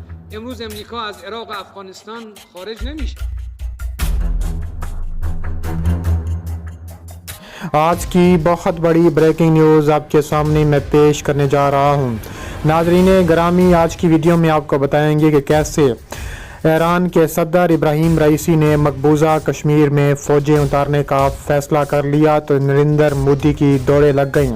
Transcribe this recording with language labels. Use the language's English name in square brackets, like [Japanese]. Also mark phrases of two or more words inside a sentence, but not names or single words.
[Persian] امروز امریکا از عراق و افغانستان خارج نمیشه. [Urdu] آج کی بہت بڑی بریکنگ نیوز آپ کے سامنے میں پیش کرنے جا رہا ہوں۔ ناظرین گرامی، آج کی ویڈیو میں آپ کو بتائیں گے کہ کیسے ایران کے صدر ابراہیم رئیسی نے مقبوضہ کشمیر میں فوجیں اتارنے کا فیصلہ کر لیا تو نریندر مودی کی دوڑیں لگ گئیں۔